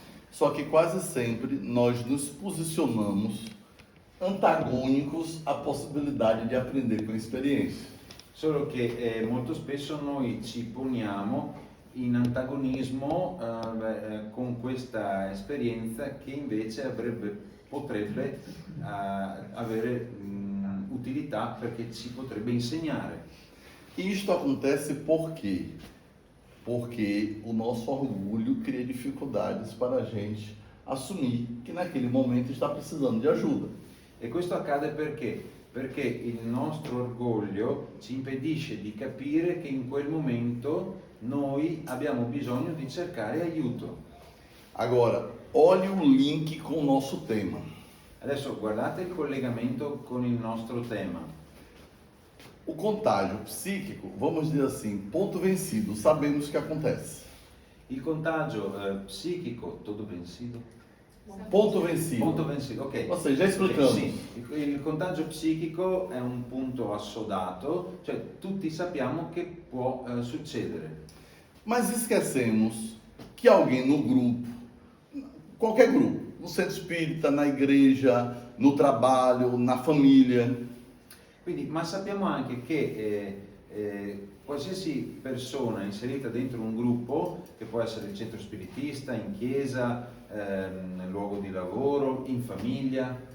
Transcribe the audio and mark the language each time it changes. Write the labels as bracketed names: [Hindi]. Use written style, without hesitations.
[Portuguese] Só que quase sempre nós nos posicionamos antagônicos à possibilidade de aprender com experiência. [Italian] Solo che molto spesso noi ci poniamo in antagonismo con questa esperienza che invece potrebbe avere utilità perché ci potrebbe insegnare. [Portuguese] Isto acontece por quê? Porque o nosso orgulho cria dificuldades para a gente assumir que naquele momento está precisando de ajuda. [Italian] E questo accade perché? Perché il nostro orgoglio ci impedisce di capire che in quel momento noi abbiamo bisogno di cercare aiuto. [Portuguese] Agora, olhe o link com o nosso tema. [Italian] Adesso guardate il collegamento con il nostro tema. [Portuguese] O contágio psíquico, vamos dizer assim, ponto vencido, sabemos que acontece. [Italian] Il contagio psichico, tutto vencido? [Portuguese] Ponto vencido. [Italian] Punto vencido, ok. [Portuguese] Ou seja, já explicando. [Italian] Sì, il contagio psichico è un punto assodato, cioè tutti sappiamo che può succedere. [Portuguese] Mas esquecemos que alguém no grupo, qualquer grupo, no centro espírita, na igreja, no trabalho, na família, [Italian] Quindi, ma sappiamo anche che qualsiasi persona inserita dentro un gruppo, che può essere il centro spiritista, in chiesa, nel luogo di lavoro, in famiglia,